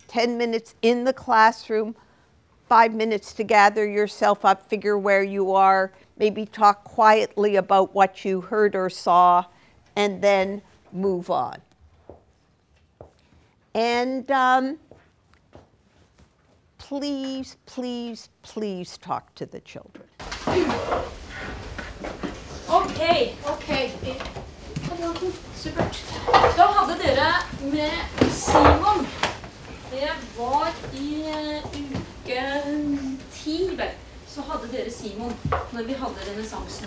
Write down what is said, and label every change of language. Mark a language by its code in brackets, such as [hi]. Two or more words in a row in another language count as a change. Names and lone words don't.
[en] 10 minutes in the classroom, 5 minutes to gather yourself up, figure where you are, maybe talk quietly about what you heard or saw, and then move on. And please, please, please talk to the children. [no] Ok. Supert. Da hadde dere med Simon. Det var i uke 10, vel. Så hadde dere Simon når vi hadde renessansen.